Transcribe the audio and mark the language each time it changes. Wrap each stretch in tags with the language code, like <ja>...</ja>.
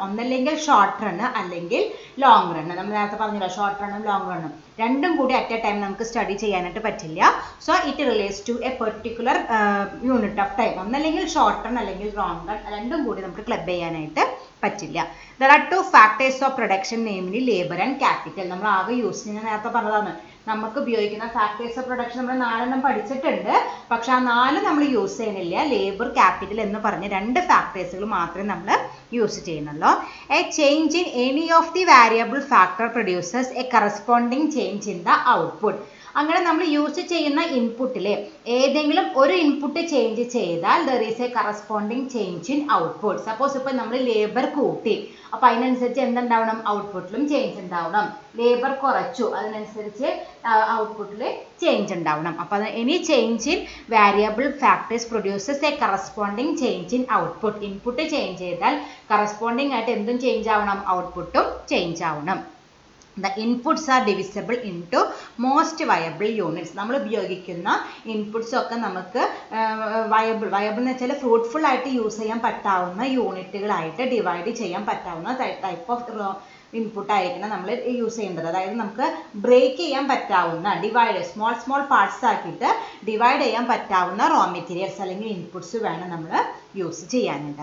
<ml>ഒന്നല്ലെങ്കിൽ short run അല്ലെങ്കിൽ long run. നമ്മൾ നേരത്തെ പറഞ്ഞില്ല, ഷോർട്ട് റണ്ണും ലോങ് റണ്ണും രണ്ടും കൂടി</ml> <en>at a time</en> <ml>നമുക്ക് സ്റ്റഡി ചെയ്യാനായിട്ട് പറ്റില്ല.</ml> <en>So it relates to a particular unit of time.</en> <ml>ഒന്നല്ലെങ്കിൽ ഷോർട്ട് റൺ അല്ലെങ്കിൽ ലോങ് റൺ, രണ്ടും കൂടി നമുക്ക് ക്ലബ് ചെയ്യാനായിട്ട് പറ്റില്ല.</ml> <en>There are two factors of production, namely labor and capital.</en> <ml>നമ്മൾ ആകെ യൂസ് ചെയ്യുന്ന നേരത്തെ പറഞ്ഞതാണ്. നമുക്ക് ഉപയോഗിക്കുന്ന ഫാക്ടേഴ്സ് ഓഫ് പ്രൊഡക്ഷൻ നമ്മൾ 4 പഠിച്ചിട്ടുണ്ട്. പക്ഷെ ആ 4 നമ്മൾ യൂസ് ചെയ്യുന്നില്ല. ലേബർ, ക്യാപിറ്റൽ എന്ന് പറഞ്ഞ 2 ഫാക്ടേഴ്സുകൾ മാത്രമേ നമ്മൾ യൂസ് ചെയ്യുന്നുള്ളൂ.</ml> <en>A change in any of the variable factor producers a corresponding change in the output.</en> <ml>അങ്ങനെ നമ്മൾ യൂസ് ചെയ്യുന്ന ഇൻപുട്ടിലെ ഏതെങ്കിലും ഒരു ഇൻപുട്ട് ചേഞ്ച് ചെയ്താൽ</ml> <en>There is a corresponding change in output.</en> <ml>Suppose ഇപ്പോൾ നമ്മൾ ലേബർ കൂട്ടി, അപ്പോൾ അതിനനുസരിച്ച് എന്തുണ്ടാവണം? ഔട്ട്പുട്ടിലും ചേഞ്ച് ഉണ്ടാവണം. ലേബർ കുറച്ചു, അതിനനുസരിച്ച് ഔട്ട്പുട്ടിൽ ചേഞ്ച് ഉണ്ടാവണം. അപ്പോൾ</ml> <en>Any change in variable factors produces a corresponding change in output.</en> <ml>Input change ചെയ്താൽ കറസ്പോണ്ടിങ് ആയിട്ട് എന്തും ചേഞ്ച് ആവണം? ഔട്ട്പുട്ടും ചേഞ്ച് ആവണം.</ml> <en>The inputs are divisible into most viable units.</en> <ml>നമ്മൾ ഉപയോഗിക്കുന്ന ഇൻപുട്സ് ഒക്കെ നമുക്ക് വയബിൾ എന്ന് വെച്ചാൽ ഫ്രൂട്ട്ഫുൾ ആയിട്ട് യൂസ് ചെയ്യാൻ പറ്റാവുന്ന യൂണിറ്റുകളായിട്ട് ഡിവൈഡ് ചെയ്യാൻ പറ്റാവുന്ന ടൈപ്പ് ഓഫ് ഇൻപുട്ട് ആയിരിക്കണം നമ്മൾ യൂസ് ചെയ്യേണ്ടത്. അതായത് നമുക്ക് ബ്രേക്ക് ചെയ്യാൻ പറ്റാവുന്ന, ഡിവൈഡ് സ്മോൾ പാർട്സ് ആക്കിയിട്ട് ഡിവൈഡ് ചെയ്യാൻ പറ്റാവുന്ന റോ മെറ്റീരിയൽസ് അല്ലെങ്കിൽ ഇൻപുട്സ് വേണം നമ്മൾ യൂസ് ചെയ്യാനായിട്ട്.</ml>